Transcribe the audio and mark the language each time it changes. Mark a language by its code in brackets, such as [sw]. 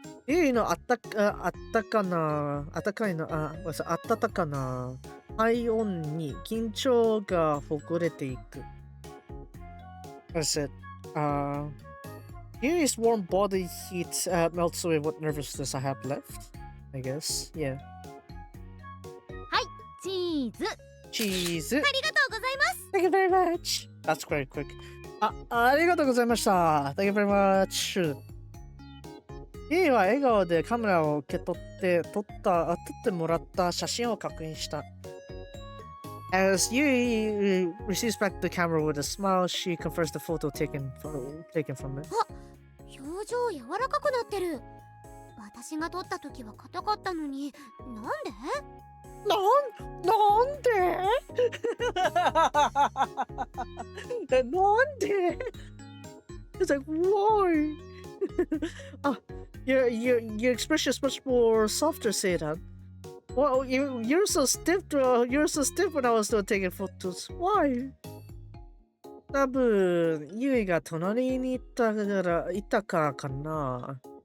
[ja] ユイの温かな体温に緊張がほぐれていく。 [en] As it Yui's warm body heat melts away what nervousness I have left, I guess. Yeah. [ja] はい、チーズ。 [en] Cheese. [ja] ありがとうございます。 [en] Thank you very much. That's very quick. [ja] ありがとうございました。 [en] Thank you very much. [ja] ユイは笑顔でカメラを受け取って撮ってもらった写真を確認した。 [en] As Yui receives back the camera with a smile, she confirms the photo taken from it. [ja] 表情柔らかくなってる。私が撮った時は硬かったのに、なん [en] でIt's like, why? Your expression is much more softer, Seidan. Well, you're so stiff. You're so stiff when I was taking photos. Why? [ja] 多分、ユイが隣にいたからかな。